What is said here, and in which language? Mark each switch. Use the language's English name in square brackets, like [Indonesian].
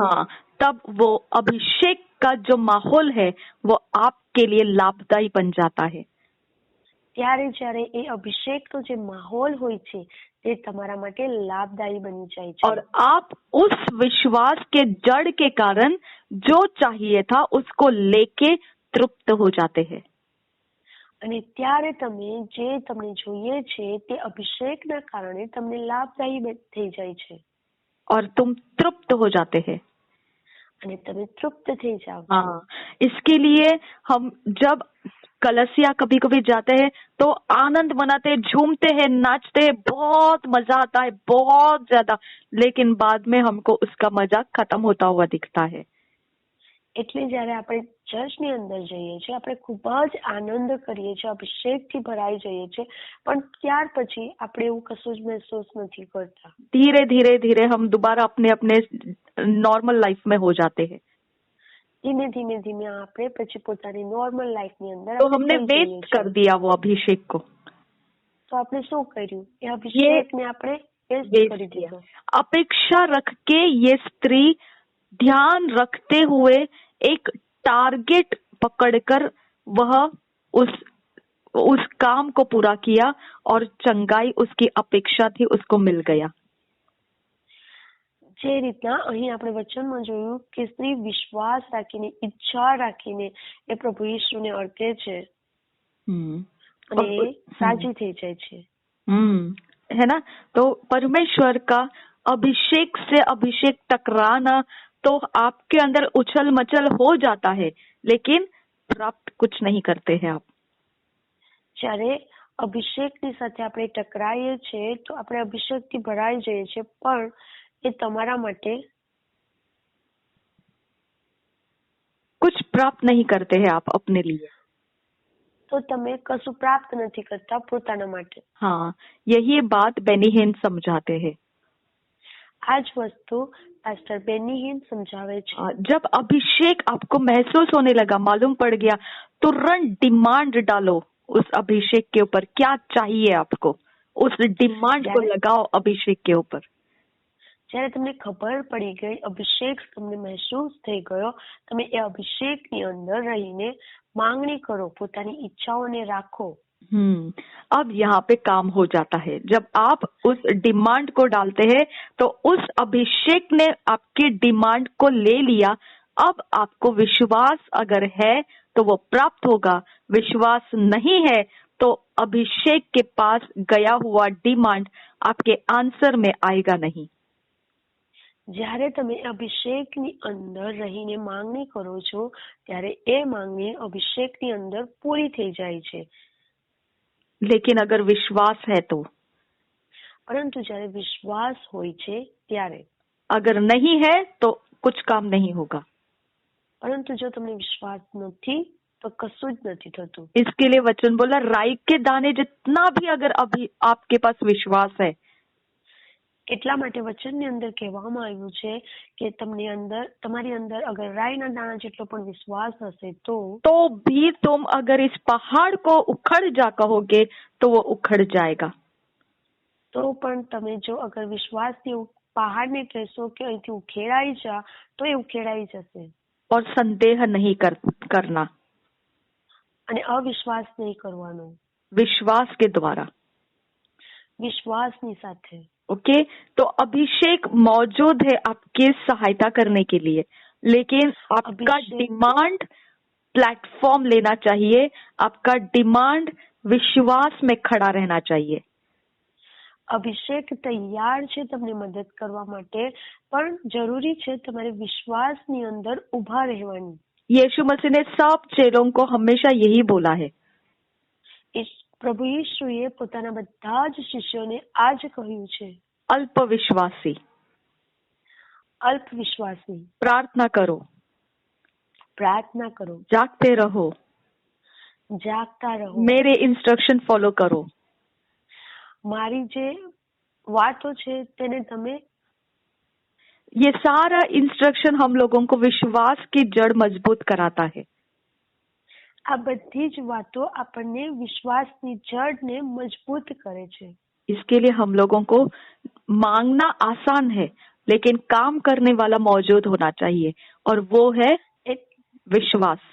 [Hindi] हाँ, तब वो अभिषेक का जो माहौल है वो आपके लिए लाभदायी बन जाता है। [Gujarati] ત્યારે જ્યારે એ અભિષેકનો જે માહોલ હોય છે તે તમારા માટે લાભદાયી બની જાય છે [Hindi] और आप उस विश्वास के जड़ के कारण जो चाहिए था उसको लेके तृप्त हो जाते हैं। [Gujarati] અને ત્યારે તમે જે તમને જોઈએ છે તે અભિષેકના કારણે તમને લાભદાયી થઈ જાય છે [Hindi] और तुम तृप्त हो जाते हैं। [Gujarati] અને તમે તૃપ્ત થઈ જાઓ છો। [Hindi] हाँ, इसके लिए हम जब कलसिया कभी कभी जाते हैं तो आनंद मनाते हैं, झूमते हैं, नाचते हैं, बहुत मजा आता है, बहुत ज्यादा, लेकिन बाद में हमको उसका मजा खत्म होता हुआ दिखता है। [Gujarati] એટલે જ્યારે આપણે ચર્ચની અંદર જઈએ છીએ આપણે ખૂબ જ આનંદ કરીએ છીએ, અભિષેકથી ભરાઈ જઈએ છીએ, પણ ત્યાર પછી આપણે એવું કશું જ મહેસૂસ નથી કરતા। [Hindi] धीरे धीरे धीरे हम दोबारा अपने अपने नॉर्मल लाइफ में हो जाते हैं। [Gujarati] ધીમે ધીમે ધીમે આપણે પછી પોતાની નોર્મલ લાઈફની અંદર [Hindi] तो हमने वेस्ट कर दिया वो अभिषेक को। [Gujarati] તો આપણે શું કર્યું? એ અભિષેકને આપણે વેસ્ટ કરી દીધો। [Hindi] अपेक्षा रख के ये स्त्री ध्यान रखते हुए एक टारगेट पकड़कर वह उस काम को पूरा किया और चंगाई उसकी अपेक्षा थी उसको मिल गया। [Gujarati] જે રીતના અહીં આપણે વચનમાં જોયું કે સ્ત્રી વિશ્વાસ રાખીને, ઈચ્છા રાખીને એ પ્રભુ ઈસુને અડકે છે અને સાજી થઈ જાય છે। [Hindi] है ना? तो परमेश्वर का अभिषेक से अभिषेक टकराना तो आपके अंदर उछल मचल हो जाता है, लेकिन प्राप्त कुछ नहीं करते हैं आप। [Gujarati] જ્યારે અભિષેકની સાથે આપણે ટકરાઈએ છીએ તો આપણે અભિષેકથી ભરાઈ જઈએ છીએ, પણ એ તમારા માટે [Hindi] कुछ प्राप्त नहीं करते हैं आप अपने लिए। [Gujarati] તો તમે કશું પ્રાપ્ત નથી કરતા પોતાના માટે। [Hindi] हाँ, यही बात बेनी हिन समझाते हैं। [Gujarati] આ જ વસ્તુ પાસ્ટર બેની હિન સમજાવે છે। [Hindi] जब अभिषेक आपको महसूस होने लगा, मालूम पड़ गया, तुरंत डिमांड डालो उस अभिषेक के ऊपर। क्या चाहिए आपको, उस डिमांड को लगाओ अभिषेक के ऊपर। [Gujarati] જ્યારે તમને ખબર પડી ગઈ, અભિષેક તમને મહેસૂસ થઈ ગયો, તમે એ અભિષેકની અંદર રહીને માંગણી કરો, પોતાની ઈચ્છાઓને રાખો। [Hindi] अब यहाँ पे काम हो जाता है। जब आप उस डिमांड को डालते हैं तो उस अभिषेक ने आपके डिमांड को ले लिया। अब आपको विश्वास अगर है तो वो प्राप्त होगा, विश्वास नहीं है तो अभिषेक के पास गया हुआ डिमांड आपके आंसर में आएगा नहीं। [Gujarati] જ્યારે તમે અભિષેકની અંદર રહીને માંગણી કરો છો ત્યારે એ માંગણી અભિષેકની અંદર પૂરી થઈ જાય છે। [Hindi] लेकिन अगर विश्वास है तो, [Gujarati] પરંતુ જ્યારે વિશ્વાસ હોય છે ત્યારે, [Hindi] अगर नहीं है तो कुछ काम नहीं होगा। [Gujarati] પરંતુ જો તમને વિશ્વાસ નથી તો કશું જ નથી થતું। [Hindi] इसके लिए वचन बोला, राई के दाने जितना भी अगर अभी आपके पास विश्वास है, [Gujarati] એટલા માટે વચનની અંદર કહેવામાં આવ્યું છે કે તમને અંદર, તમારી અંદર અગર રાઈના દાણા જેટલો પણ વિશ્વાસ હશે તો [Hindi] भी तुम अगर इस पहाड़ को उखड़ जा कहोगे तो वो उखड़ जाएगा। [Gujarati] તો પણ તમે જો અગર વિશ્વાસથી પહાડને કહેશો કે અહીંથી ઉખેડાઈ જા તો એ ઉખેડાઈ જશે। [Hindi] और संदेह नहीं करना, [Gujarati] અને અવિશ્વાસ નહીં કરવાનો, [Hindi] विश्वास के द्वारा। [Gujarati] વિશ્વાસની સાથે। [Hindi] ओके, तो अभिषेक मौजूद है आपके सहायता करने के लिए, लेकिन आपका डिमांड प्लेटफॉर्म लेना चाहिए। आपका डिमांड विश्वास में खड़ा रहना चाहिए। [Gujarati] અભિષેક તૈયાર છે તમને મદદ કરવા માટે, પણ જરૂરી છે તમારે વિશ્વાસની અંદર ઊભા રહેવાની। [Hindi] यीशु मसीह ने सब चेलों को हमेशा यही बोला है। [Gujarati] પ્રભુ ઈસુએ પોતાના બધા જ શિષ્યોને આ જ કહ્યું છે, [Hindi] अल्प विश्वासी, [Gujarati] અલ્પ વિશ્વાસી, [Hindi] प्रार्थना करो, [Gujarati] પ્રાર્થના કરો, [Hindi] जागते रहो, [Gujarati] જાગતા રહો, [Hindi] मेरे इंस्ट्रक्शन फॉलो करो। [Gujarati] મારી જે વાતો છે તેને તમે, [Hindi] ये सारा इंस्ट्रक्शन हम लोगों को विश्वास की जड़ मजबूत कराता है। [Gujarati] આ બધી જ વાતો આપણને વિશ્વાસની જડને મજબૂત કરે છે। [Hindi] इसके लिए हम लोगों को मांगना आसान है, लेकिन काम करने वाला मौजूद होना चाहिए, और वो है विश्वास।